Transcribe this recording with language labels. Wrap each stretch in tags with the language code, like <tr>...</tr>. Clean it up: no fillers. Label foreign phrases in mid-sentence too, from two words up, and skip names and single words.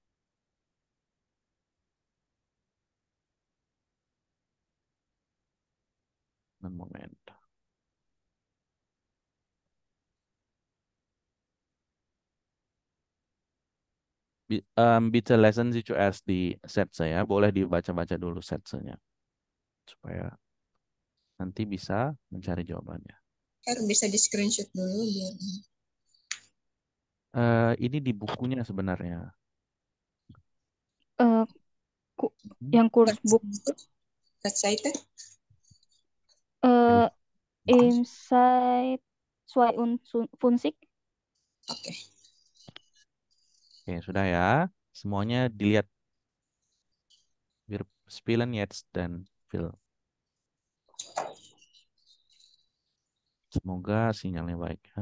<de>Einen Moment. Bitte lesen Sie zuerst</de> <id>di set saya. Boleh dibaca-baca dulu set-nya. Supaya nanti bisa mencari jawabannya. Bisa di screenshot dulu biar. Ini di bukunya sebenarnya. Yang Kursbuch Website</id> <de>Inside Zwei und Funsik.</de> <id>Oke. Oke, sudah ya. Semuanya dilihat.</id> <de>Wir spielen jetzt den Film.</de> <id>Semoga sinyalnya baik ya.</id>